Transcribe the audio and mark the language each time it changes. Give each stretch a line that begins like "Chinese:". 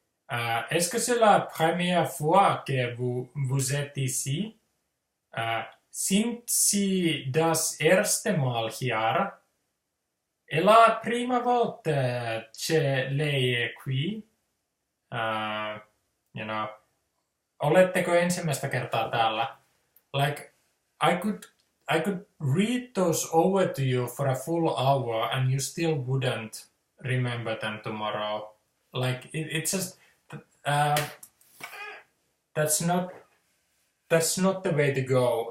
French: Est-ce que c'est la première fois que vous êtes ici?
German: Sind Sie das erste Mal hier?
Italian: È la prima volta che lei è qui?
English: You know,
Finnish: oletteko ensimmäistä kertaa täällä?
English: Like, I could read those over to you for a full hour and you still wouldn't remember them tomorrow. Like, it's just that's not the way to go.